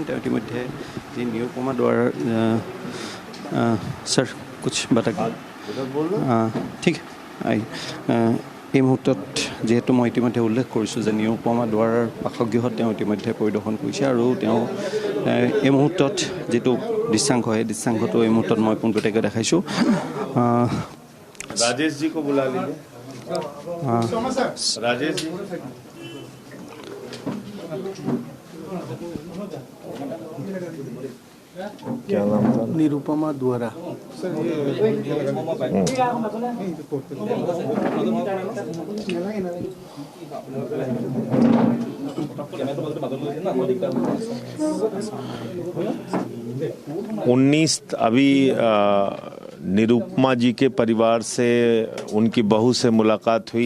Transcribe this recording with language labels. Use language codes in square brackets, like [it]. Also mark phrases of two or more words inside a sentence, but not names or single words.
[as] তেওঁ ইতিমধ্যে যি নিৰুপমা দুৱাৰাৰ ছাৰ [hi] कुछ बता [as] ঠিক এই মুহূৰ্তত যিহেতু মই ইতিমধ্যে উল্লেখ কৰিছোঁ যে নিৰুপমা দুৱাৰাৰ বাসগৃহত তেওঁ ইতিমধ্যে পৰিদৰ্শন কৰিছে। আৰু তেওঁ এই মুহূৰ্তত যিটো দৃশ্যাংশ, সেই দৃশ্যাংশটো এই মুহূৰ্তত মই পোনপটীয়াকৈ দেখাইছোঁ। [hi] राजेश जी को बुला लीजिए। राजेश जी, क्या नाम था? निरुपमा दुआरा। 19 अभी निरुपमा जी के परिवार से, उनकी बहू से मुलाकात हुई।